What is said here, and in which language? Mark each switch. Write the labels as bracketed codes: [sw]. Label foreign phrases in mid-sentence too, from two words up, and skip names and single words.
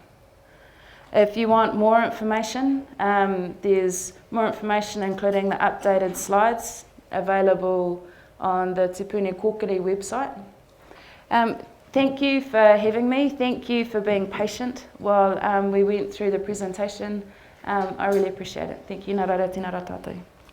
[en] If you want more information, there's more information including the updated slides available on the Te Puni Kōkiri website. Thank you for having me. Thank you for being patient while we went through the presentation. I really appreciate it. Thank you. [mi] Nā reira, tēnā rā tātou.